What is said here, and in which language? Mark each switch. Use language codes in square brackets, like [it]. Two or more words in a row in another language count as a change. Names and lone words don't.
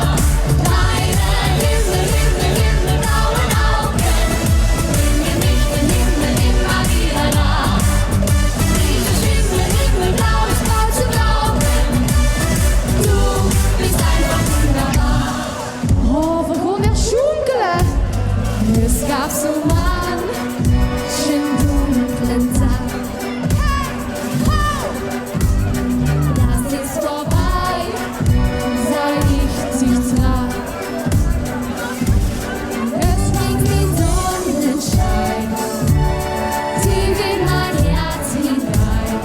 [de] Deine himmelblauen Augen bringen mich den Himmel immer wieder nah. Dieses Himmelblau ist kaum zu glauben. Du bist einfach wunderbar. [nl] Oh, we gaan weer schoenkelen. [de] Es gab so manchen dunklen Tag. Das ist vorbei, seit ich dich traf. Es ging wie Sonnenschein, tief in mein Herz hinein.